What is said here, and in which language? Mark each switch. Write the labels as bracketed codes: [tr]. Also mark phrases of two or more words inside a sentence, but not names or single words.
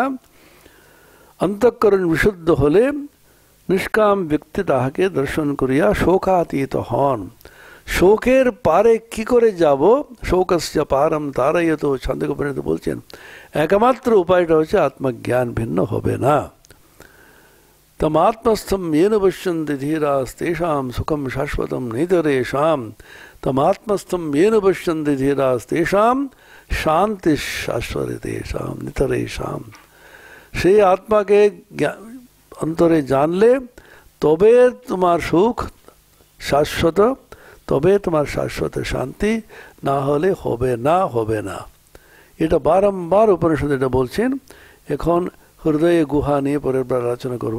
[bn] অন্তঃকরণ বিশুদ্ধ হলে নিষ্কাম ব্যক্তি তাহাকে দর্শন করিয়া শোকাতীত হন। শোকের পারে কি করে যাব? [sa] শোকস্য পারম তারয়ত, [bn] ছন্দোপনিষদে বলছেন একমাত্র উপায়টা হচ্ছে আত্মজ্ঞান, ভিন্ন হবে না। [sa] তম আত্মস্থম येन पश्यन्ति धीरास्तेषां सुखं शाश्वतं नितरेषां। तम आत्मस्थम येन पश्यन्ति धीरास्तेषां शांति शाश्वतेषां नितरेषां। [bn] সেই আত্মাকে অন্তরে জানলে তবে তোমার সুখ শাশ্বত, তবে তোমার শাশ্বত শান্তি, না হলে হবে না, হবে না। এটা বারংবার উপনিষদ এটা বলছেন। এখন হৃদয়ে গুহা নিয়ে পরের বার আলোচনা করব।